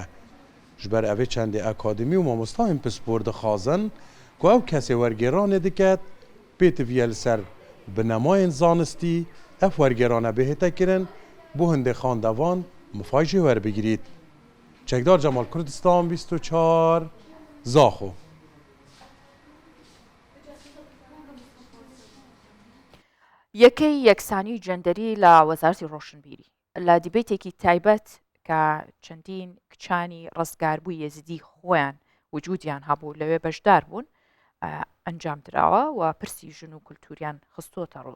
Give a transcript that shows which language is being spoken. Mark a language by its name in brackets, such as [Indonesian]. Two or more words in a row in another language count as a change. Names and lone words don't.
[Kurdish] Ji ber evê çendê akademî û mamostayên pispor dixwazin ku ew kesê wergêranê diket pêtiviye li ser binemayên zanistî ev wergêrane bihête kirin bû hindê xandevan mifay jî werbigirît. Çekdar Cemal Kurdistan 24 Zaxo. [Central Kurdish] یەکەی یەکسانی جەندەری لە وەزارەتی ڕۆشنبیری لە دیبێتێکی تایبەت کە چەندین کچانی ڕزگاربووی یەزیدی خۆیان وجودیان هەبوو لەوێ بەشدار بوون ئەنجام درراوە و پرسی ژن و کولتوریان خستۆتە ڕوو.